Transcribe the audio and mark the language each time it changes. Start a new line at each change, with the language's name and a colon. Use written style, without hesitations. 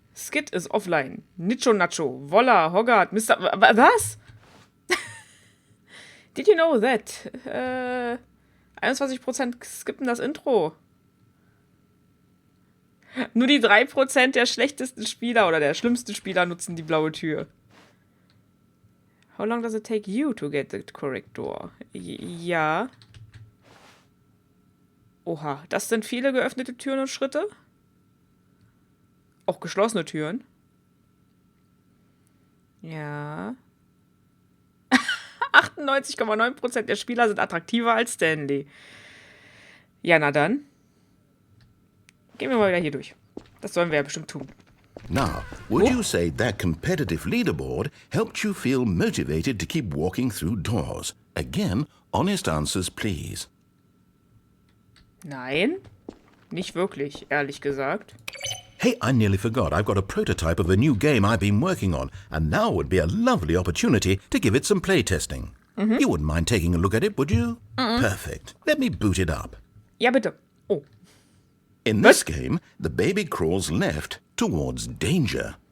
German: Skid ist offline. Nicho Nacho. Wolla, Hoggart, Mr. Was?
English: Did you know that? 21%
German: skippen das Intro. Nur die 3% der schlechtesten Spieler oder der schlimmsten Spieler nutzen die blaue Tür.
English: How long does it take you to get the correct door?
German: Ja. Oha, das sind viele geöffnete Türen und Schritte. Auch geschlossene Türen. Ja. 98,9% der Spieler sind attraktiver als Stanley. Ja, na dann. Gehen wir mal wieder hier durch. Das sollen wir ja bestimmt tun.
English: Now, would you say that competitive leaderboard helped you feel motivated to keep walking through doors? Again, honest answers, please.
German: Nein, nicht wirklich, ehrlich gesagt.
English: Hey, I nearly forgot. I've got a prototype of a new game I've been working on, and now would be a lovely opportunity to give it some playtesting. You wouldn't mind taking a look at it, would you? Perfect. Let me boot it up.
German: Ja, bitte. Oh.
English: In this game, the baby crawls left towards danger.